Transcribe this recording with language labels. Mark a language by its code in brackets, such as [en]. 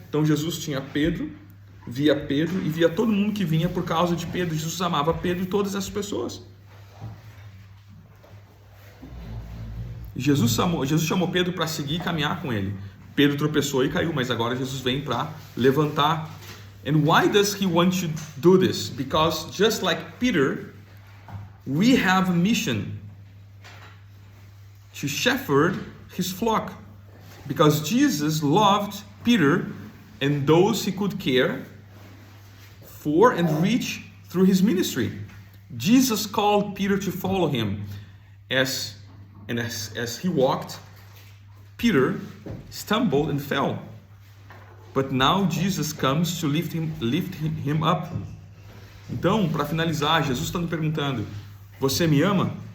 [pt] Então Jesus tinha Pedro, via Pedro e via todo mundo que vinha por causa de Pedro. Jesus amava Pedro e todas essas pessoas. Jesus chamou Pedro para seguir e caminhar com ele. Pedro tropeçou e caiu, mas agora Jesus vem para levantar. [en] And why does he want to do this? Because just like Peter, we have a mission to shepherd his flock. Because Jesus loved Peter and those he could care for and reach through his ministry. Jesus called Peter to follow him. As he walked, Peter stumbled and fell. But now Jesus comes to lift him up. [pt] Então, para finalizar, Jesus está me perguntando: você me ama?